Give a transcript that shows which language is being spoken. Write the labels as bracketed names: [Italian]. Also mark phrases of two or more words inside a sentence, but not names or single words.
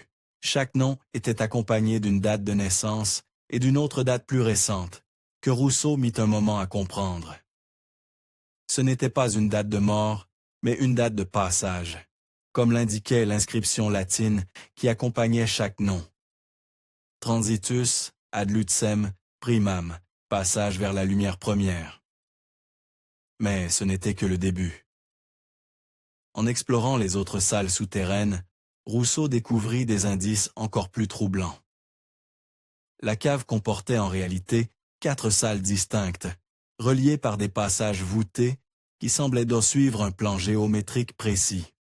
[French] Chaque nom était accompagné d'une date de naissance et d'une autre date plus récente, que Rousseau mit un moment à comprendre. Ce n'était pas une date de mort, mais une date de passage, comme l'indiquait l'inscription latine qui accompagnait chaque nom. [Latin] Transitus ad lucem primam, [French] passage vers la lumière première. Mais ce n'était que le début. En explorant les autres salles souterraines, Rousseau découvrit des indices encore plus troublants. La cave comportait en réalité 4 salles distinctes, reliées par des passages voûtés qui semblaient donc suivre un plan géométrique précis.